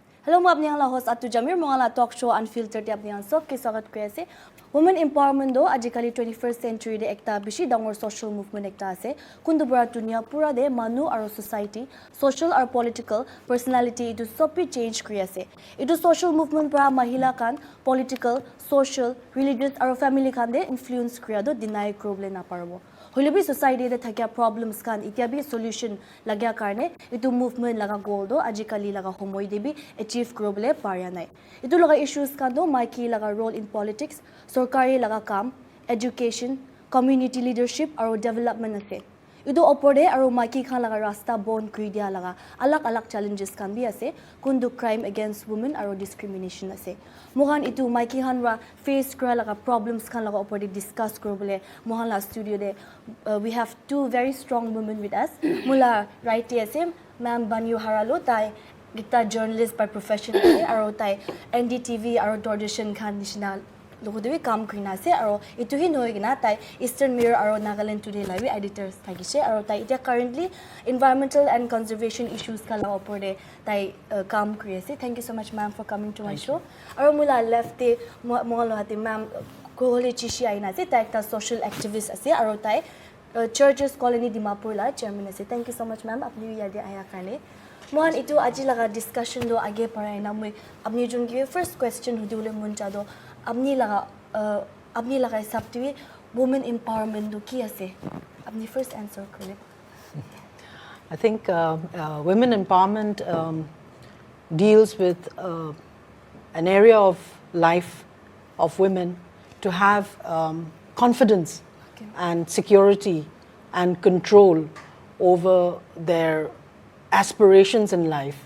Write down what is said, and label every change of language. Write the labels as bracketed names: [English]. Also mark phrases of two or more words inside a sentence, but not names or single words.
[Naga Pidgin] Hello, mo apni ang host at Jamir mo ang Talkshow Unfiltered apni ang sob kay sagat ko ase. [English] Women empowerment [Naga Pidgin] do ajikali [English] 21st century [Naga Pidgin] de ekta bishi dangor [English] social movement [Naga Pidgin] ekta ase. Kundu bura dunia pura de manu aro society, [English] social or political personality [Naga Pidgin] itu sopi change kri ase. Itu [English] social movement [Naga Pidgin] bura mahila kan [English] political, social, religious [Naga Pidgin] aro family kan de influence kriya do deny problem na parbo. Holibi society de thakya problems kan itya bi solution lagya karne itu movement laga goal do ajikali laga homoy debi achieve krobole parya nai. Itu laga issues kan do maiki laga [English] role in politics, [Naga Pidgin] sorkari laga kam, [English] education, community leadership [Naga Pidgin] aro development ase. Itu opode aro maiki khan laga rasta bon kri dia laga alak challenges kan bi ase kundu [English] crime against women [Naga Pidgin] aro discrimination ase. Mohan itu maiki khan ra face kra laga problems khan laga opode discuss krobole mohan la studio de [English] we have two very strong women with us. [Naga Pidgin] Mula right ase ma'am Bano Haralu tai gita [English] journalist by profession [Naga Pidgin] aro tai NDTV aro Doordarshan khan national logo dewi kam krina se aro itu hi noi gina tai Eastern Mirror aro Nagaland Today [English] live editors [Naga Pidgin] thagise aro tai ita currently [English] environmental and conservation issues [Naga Pidgin] kala opore tai kam kriase. [English] Thank you so much ma'am for coming to my show. [Naga Pidgin] Aro mula left te mohalo hati ma'am Kuholy Chishi aina se tai ekta [English] social activist [Naga Pidgin] ase aro tai churches colony Dimapur la chairman ase. [English] Thank you so much ma'am [Naga Pidgin] apni yade aya karne. Mohan itu aji laga discussion do age parai na moi apni jun ki [English] first question [Naga Pidgin] hudule muncha do apni laga hisab te [English] women empowerment [Naga Pidgin] do ki ase apni [English] first answer [Naga Pidgin] kare. [English] I think women empowerment deals with an area of life of women to have confidence and security and control over their aspirations in life.